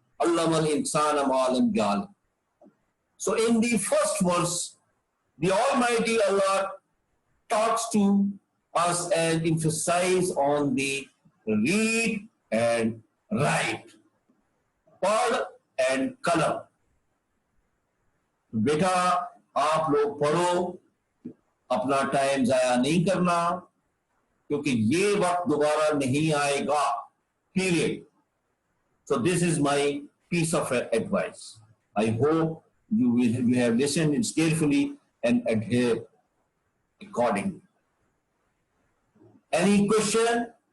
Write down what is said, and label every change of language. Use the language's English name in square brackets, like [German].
[Arabic] Allamal insana ma lam ya'lam. [English] So in the first verse, the Almighty Allah talks to us and emphasize on the read and write. Pad and kalam. [Hindi] बेटा आप लोग पढ़ो, अपना time जाया नहीं करना, क्योंकि ये वक्त दोबारा नहीं आएगा. [English] Period. So this is my piece of advice. I hope you have listened it carefully and adhere accordingly. Any question?